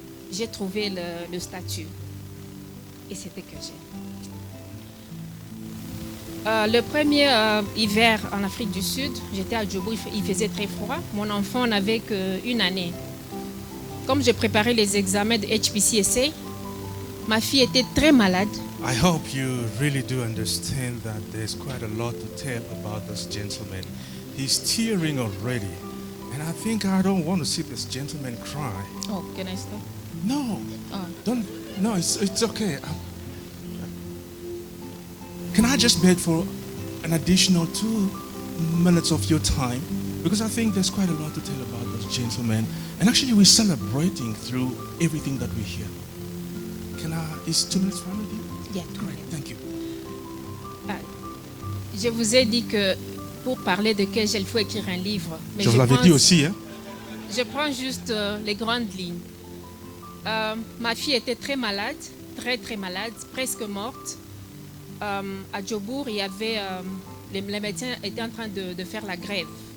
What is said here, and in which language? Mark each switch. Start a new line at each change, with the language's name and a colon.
French: J'ai trouvé le statut. Et c'était que j'ai. Le premier hiver en Afrique du Sud, j'étais à Djobour, il faisait très froid. Mon enfant n'avait qu'1 année. Comme je préparais les examens de HPCSA, ma fille était très malade.
English: I hope you really do understand that there's quite a lot to tell about this gentleman. He's tearing already. And I think I don't want to see this gentleman cry. Oh, can I stop? No, Oh. don't. No, it's okay. Can I just beg for an additional 2 minutes of your time? Because I think there's quite a lot to tell about this gentleman. And actually, we're celebrating through everything that we hear. Is 2 minutes fine with you? Yeah, 2 minutes. Thank you.
French: Je vous ai dit que pour parler de Kegel, il faut écrire un livre. Mais je vous l'avais dit aussi, hein? Je prends juste les grandes lignes. Ma fille était très malade, très malade, presque morte. À Djobour, il y avait, les médecins étaient en train de faire la grève.